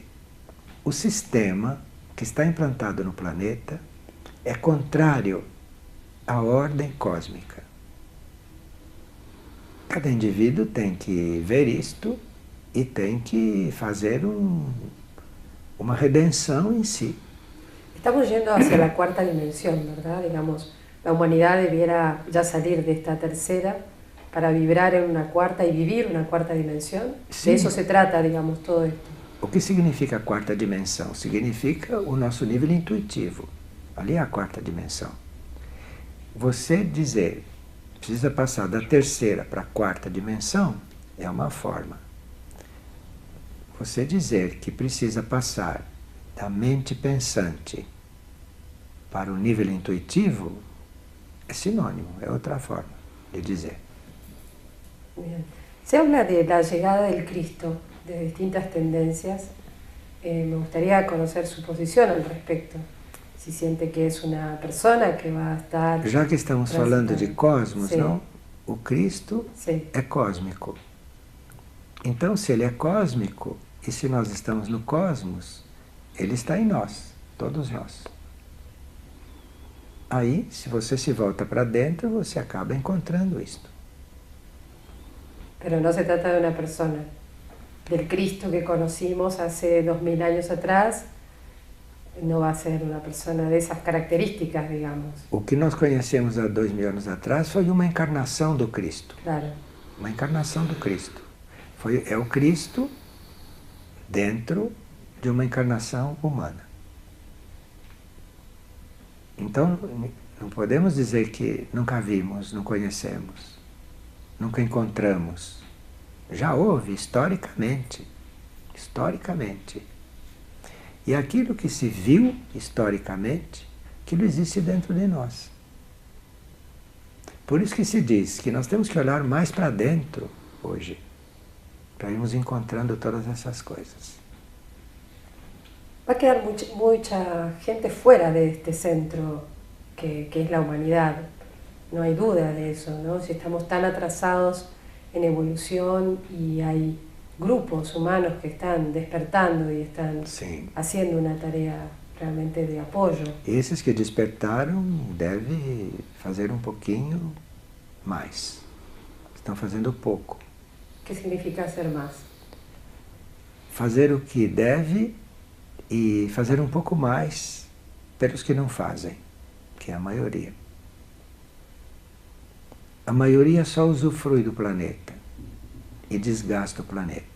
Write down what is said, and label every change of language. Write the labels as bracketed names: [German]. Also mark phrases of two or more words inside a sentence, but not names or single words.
[Portuguese] O sistema que está implantado no planeta é contrário à ordem cósmica. Cada indivíduo tem que ver isto e tem que fazer uma redenção em si. [Spanish] Estamos yendo hacia la cuarta dimensión, ¿verdad? Digamos, la humanidad debiera ya salir de esta tercera para vibrar en una cuarta y vivir una cuarta dimensión. Sí. De eso se trata, digamos, todo esto. [Portuguese] O que significa a quarta dimensão? Significa o nosso nível intuitivo. Ali é a quarta dimensão. Você dizer precisa passar da terceira para a quarta dimensão é uma forma. Você dizer que precisa passar da mente pensante para o nível intuitivo é sinônimo, é outra forma de dizer. [Spanish] Bien. Se habla de la llegada del Cristo, de distintas tendencias. Me gustaría conocer su posición al respecto. Si siente que es una persona que va a estar... [Portuguese] Já que estamos falando de cosmos, Sim. não? O Cristo Sim. é cósmico. Então, se ele é cósmico, e se nós estamos no cosmos, ele está em nós, todos nós. Aí, se você se volta para dentro, você acaba encontrando isto. [Spanish] Pero no se trata de una persona. Del Cristo que conocimos hace 2000 años atrás, no va a ser una persona de esas características, digamos. [Portuguese] O que nós conhecemos há 2000 anos atrás foi uma encarnação do Cristo. [Spanish] Claro. [Portuguese] Uma encarnação do Cristo. É o Cristo dentro de uma encarnação humana. Então, não podemos dizer que nunca vimos, não conhecemos, nunca encontramos. Já houve, historicamente. Historicamente. E aquilo que se viu historicamente, aquilo existe dentro de nós. Por isso que se diz que nós temos que olhar mais para dentro hoje, para irmos encontrando todas essas coisas. [Spanish] Va a quedar mucha gente fuera de este centro que es la humanidad. No hay duda de eso, ¿no? Si estamos tan atrasados en evolución y hay grupos humanos que están despertando y están [Portuguese] Sim. [Spanish] haciendo una tarea realmente de apoyo. [Portuguese] Esses que despertaram devem fazer um pouquinho mais. Estão fazendo pouco. [Spanish] ¿Qué significa hacer más? [Portuguese] Fazer o que deve e fazer um pouco mais pelos que não fazem, que é a maioria. A maioria só usufrui do planeta e desgasta o planeta.